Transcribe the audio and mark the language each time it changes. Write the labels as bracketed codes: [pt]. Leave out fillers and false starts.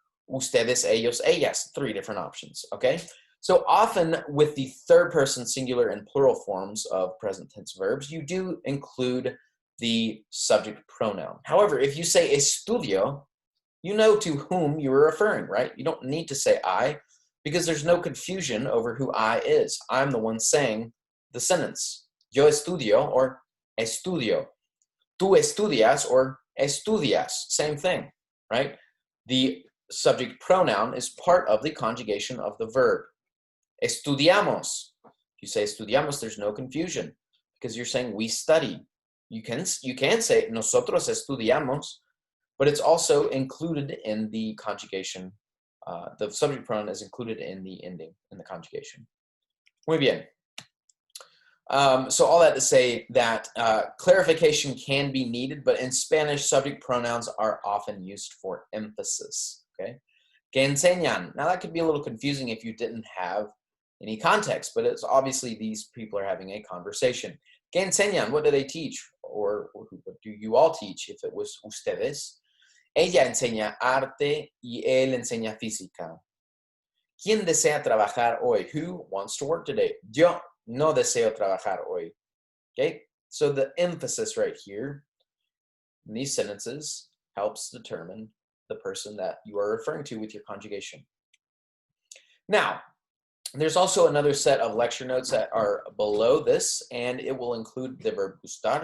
[en] Ustedes, ellos, ellas, 3 different options, okay? So often with the third person singular and plural forms of present tense verbs, you do include the subject pronoun. However, if you say estudio, you know to whom you are referring, right? You don't need to say I, because there's no confusion over who I is. I'm the one saying the sentence. [es] Yo estudio or estudio. Tú estudias or estudias. [en] Same thing, right? The subject pronoun is part of the conjugation of the verb. Estudiamos. If you say estudiamos, there's no confusion because you're saying we study. You can say [es] nosotros estudiamos, [en] but it's also included in the conjugation. The subject pronoun is included in the ending, in the conjugation. [es] Muy bien. [en] So all that to say that clarification can be needed, but in Spanish, subject pronouns are often used for emphasis, okay? [es] Que enseñan. [en] Now that could be a little confusing if you didn't have any context, but it's obviously these people are having a conversation. [es] Que enseñan, [en] what do they teach? Or what do you all teach if it was ustedes? [es] Ella enseña arte y él enseña física. ¿Quién desea trabajar hoy? [en] Who wants to work today? [es] Yo no deseo trabajar hoy. [en] Okay, so the emphasis right here in these sentences helps determine the person that you are referring to with your conjugation. Now, there's also another set of lecture notes that are below this, and it will include the verb gustar.